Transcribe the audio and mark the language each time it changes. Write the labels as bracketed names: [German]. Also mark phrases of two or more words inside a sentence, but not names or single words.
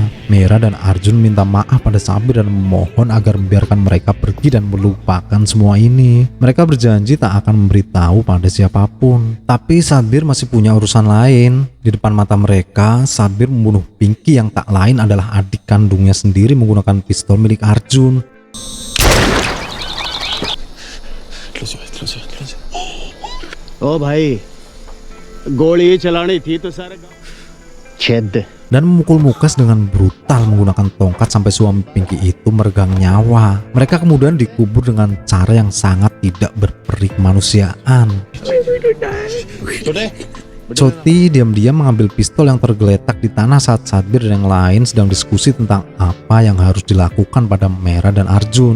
[Indonesian] Mera dan Arjun minta maaf pada Satbir dan memohon agar membiarkan mereka pergi dan melupakan semua ini. Mereka berjanji tak akan memberitahu pada siapapun. Tapi Satbir masih punya urusan lain. Di depan mata mereka, Satbir membunuh Pinky yang tak lain adalah adik kandungnya sendiri menggunakan pistol milik Arjun. [Hindi] ओ भाई गोली चलानी थी तो सारे छेद दे [Indonesian] Dan memukul Mukesh dengan brutal menggunakan tongkat sampai suami Pinky itu meregang nyawa. Mereka kemudian dikubur dengan cara yang sangat tidak berperi kemanusiaan. Choti diam-diam mengambil pistol yang tergeletak di tanah saat Satbir dan yang lain sedang diskusi tentang apa yang harus dilakukan pada Mera dan Arjun.